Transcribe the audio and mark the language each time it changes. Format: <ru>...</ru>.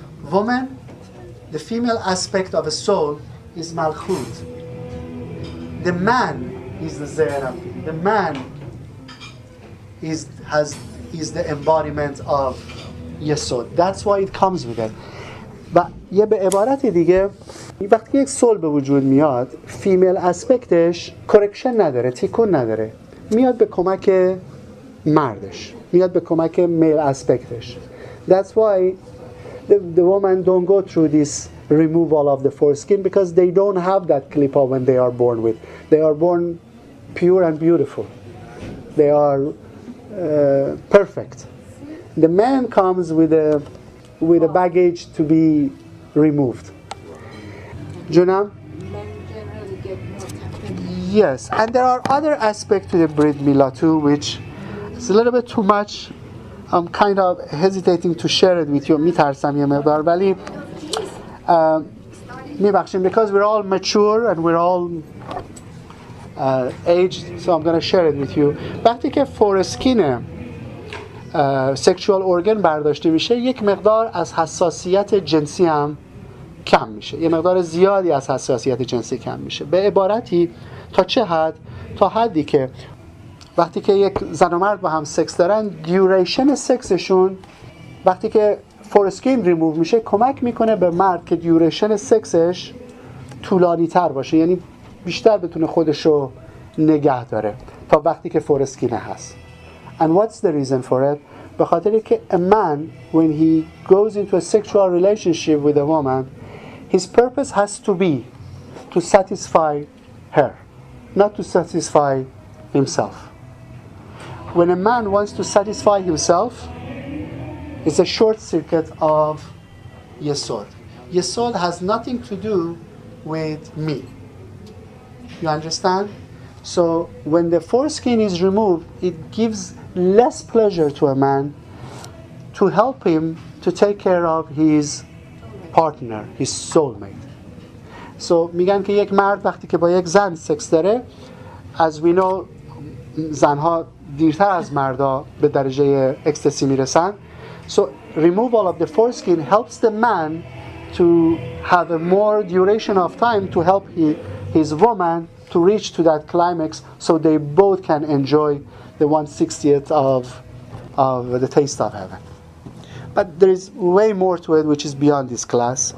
<en>Woman, the female aspect of a soul is malchut. The man is the ze'erampin. The man is the embodiment of Yesod. That's why it comes with it.</en> <fa>و یه به عبارت دیگه وقتی یک سول به وجود میاد فیمیل اسپکتش کرکشن نداره، تیکون نداره، میاد به کمک مردش، میاد به کمک میل اسپکتش.</fa> <en>That's why the women don't go through this removal of the foreskin because they don't have that klipa when they are born with. They are born pure and beautiful. They are perfect. The man comes with a baggage to be removed.</en> <fa>Junam?</fa> <en>Men generally get more tempted. Yes, and there are other aspects to the Brit Milah too, which is a little bit too much. I'm kind of hesitating to share it with you.</en> <fa>میترسم یه مقدار ولی میبخشیم</fa> <en>because we're all mature and we're all aged, so I'm going to share it with you.</en> <fa>وقتی که فورسکین سکشوال ارگن برداشته میشه یک مقدار از حساسیت جنسی هم کم میشه، یه مقدار زیادی از حساسیت جنسی کم میشه. به عبارتی تا چه حد؟ تا حدی که وقتی که یک زن و مرد با هم سکس دارن دیوریشن سکسشون وقتی که فورسکین ریموو میشه کمک میکنه به مرد که دیوریشن سکسش طولانی تر باشه، یعنی بیشتر بتونه خودشو نگه داره تا وقتی که فورسکین هست.</fa> <en>And what's the reason for it?</en> <fa>به خاطر که</fa> <en>a man when he goes into a sexual relationship with a woman his purpose has to be to satisfy her, not to satisfy himself. When a man wants to satisfy himself, it's a short circuit of Yesod. Yesod has nothing to do with me. You understand? So when the foreskin is removed, it gives less pleasure to a man to help him to take care of his partner, his soulmate. So</en> <fa>میگن که یک مرد وقتی که با یک زن سکس داره</fa> <en>as we know</en> <fa>زنها دیرتر از مردا به درجه اکستسی میرسن.</fa> <en>So removal of the foreskin helps the man to have a more duration of time to help his woman to reach to that climax so they both can enjoy the 1/60th of the taste of heaven. But there is way more to it which is beyond this class.</en>